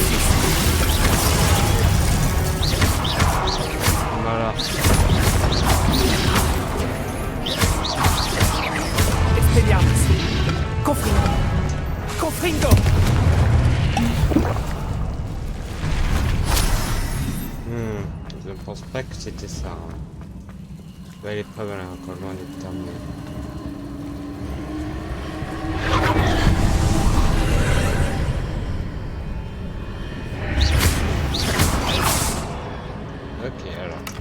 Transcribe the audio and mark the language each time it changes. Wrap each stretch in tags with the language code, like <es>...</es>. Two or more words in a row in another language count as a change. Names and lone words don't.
<fr>Voilà. Expelliarmus. Confringo. Confringo. Je ne pense pas que c'était ça. Hein. Ouais, l'épreuve elle est encore loin d'être terminée. Ok, alors.</fr>